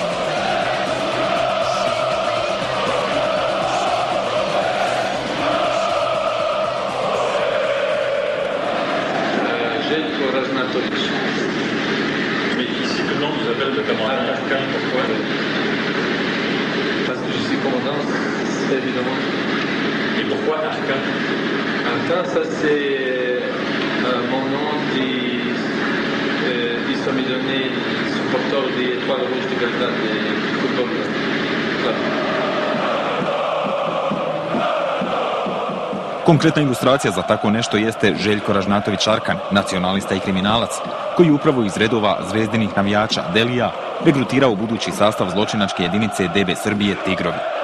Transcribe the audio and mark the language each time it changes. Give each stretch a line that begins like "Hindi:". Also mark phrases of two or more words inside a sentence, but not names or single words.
French: Željko Ražnatović. Mais ici, le nom vous appelle le camarade Arcan, pourquoi? Parce que je suis commandant, c'est évidemment. Et pourquoi Arcan? Arcan, ça c'est mon nom qui sont mis donné supporter des Étoiles Rouges de Belgrade, des football club.
Bosnian: Konkretna ilustracija za tako nešto jeste Željko Ražnatović Arkan, nacionalista i kriminalac, koji upravo iz redova zvezdinih navijača Delija regrutirao budući sastav zločinačke jedinice DB Srbije Tigrovi.